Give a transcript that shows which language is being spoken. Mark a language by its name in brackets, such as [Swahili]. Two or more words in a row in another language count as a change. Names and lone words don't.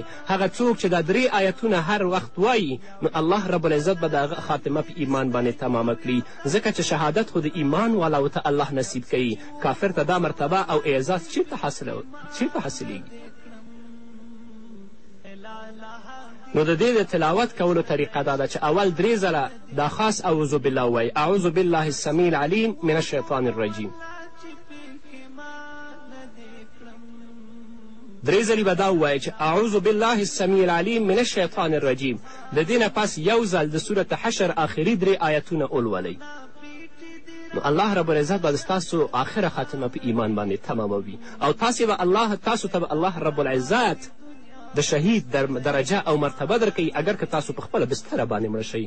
[Pashto] هغه څوک چې دا درې آیتونه هر وخت وایي نو الله رب العزت به د هغه خاتمه په ایمان باندې تمامه کړي، ځکه چې شهادت خو د ایمان والاو ته الله نصیب کوي. کافر ته دا مرتبه او اعزاز چیرته حاصلیږي؟ نو د دې د تلاوت کولو طریقه دا ده چې اول 3 ځله دا خاص [Arabic] اعوذ بالله [Pashto] وایي، [Arabic] اعوذ بالله السمیع العلیم من الشیطان الرجیم. [Pashto] 3 ځلې به دا ووایي چې [Arabic] اعوذ بالله السمیع العلیم من الشیطان الرجیم. [Pashto] د دې نه پس یو ځل د صورت حشر آخري 3 آیتونه ولولئ، نو الله رب العزت به ستاسو آخره خاتمه په ایمان باندې تماموي، او تاسو ته به الله رب العزت د شهید درجه او مرتبه درکوي، اگر که تاسو په خپله بستره باندې مړه شئ.